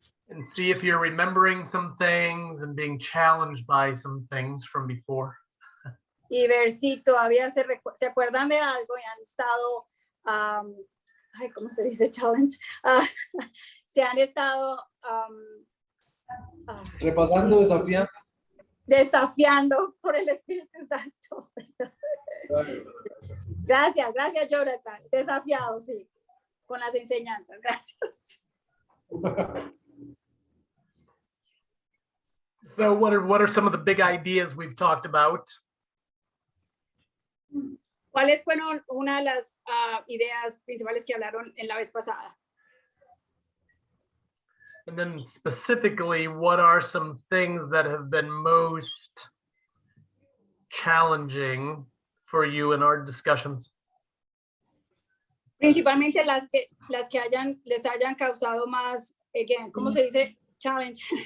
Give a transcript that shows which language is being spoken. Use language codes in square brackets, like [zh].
[en] And see if you're remembering some things and being challenged by some things from before. [es] Y ver si todavía se acuerdan de algo y han estado, ¿cómo se dice? Challenge. Se han estado Repasando, desafiando. Desafiando por el Espíritu Santo. Gracias, Jonathan. Desafiado, sí, con las enseñanzas. Gracias. [en] So what are some of the big ideas we've talked about? [es] ¿Cuáles fueron una de las ideas principales que hablaron en la vez pasada? [en] And then specifically, what are some things that have been most challenging for you in our discussions? [es] Principalmente las que les hayan causado más, ¿cómo se dice? Challenge.